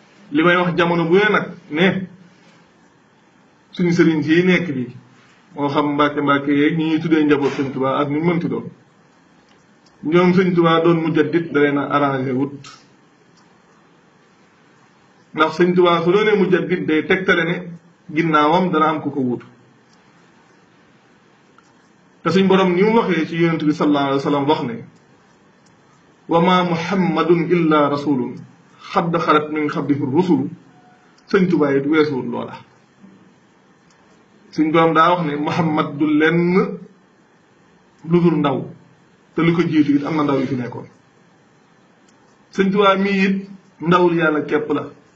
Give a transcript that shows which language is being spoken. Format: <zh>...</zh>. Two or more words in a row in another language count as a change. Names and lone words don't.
<wo>Li may wax jamono bu ne nag ne suñu sëriñ si nekk bi, moo xam Mbàkke Mbàkke yeeg ñi ñuy tuddee njaboot Sëriñ Tuubaa ak ñu mënti doon, ñoom Sëriñ Tuubaa doon mujaddid da leen a arrangé wut. Ndax Sëriñ Tuubaa su doonee mujaddid day tegtale ne ginnaawam dana am ku ko wuutu. Te suñ Boroom ni mu waxee ci Yonent bi</wo> <ar>صلى الله عليه وسلم</ar> <wo>wax ne,</wo> <ar>"وما محمد إلا رسول قد خلت من قبله الرسل."</ar> <wo>Sëriñ Tuubaa it weesuwul loola. Suñ Boroom daa wax ne Muhammad du lenn lu dul ndaw, te lu ko jiitu it am na ndaw yu fi nekkoon. Sëriñ Tuubaa mii it ndawul Yàlla képp la.</wo>